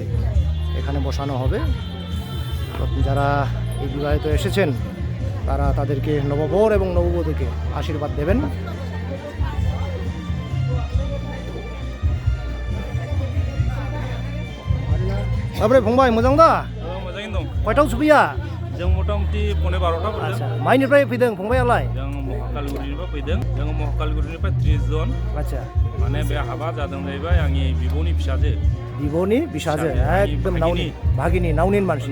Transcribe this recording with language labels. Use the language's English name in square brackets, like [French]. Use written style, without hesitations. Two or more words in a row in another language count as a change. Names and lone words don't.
[Bangla] এখানে বসানো হবে যারা এই বিবাহিত এসেছেন তারা তাদেরকে নববর এবং নববধূকে আশীর্বাদ দেবেন তারপরে [Bodo] फंबाय मोजां दा मोजाङैनो दं কয়টাও सुफैया जों मथा-मथि 12:30 फैदों आच्छा माइनिफ्राय फैदों फंबायालाय जों महाकालगुरिनिफ्राय फैदों जों महाकालगुरिनिफ्राय 30 जन आच्छा माने बे हाबा जादों जाहैबाय आंनि बिब'नि फिसाजो बिब'नि बिसाजो एकदम नावनि भागिनि नावनिन मानसि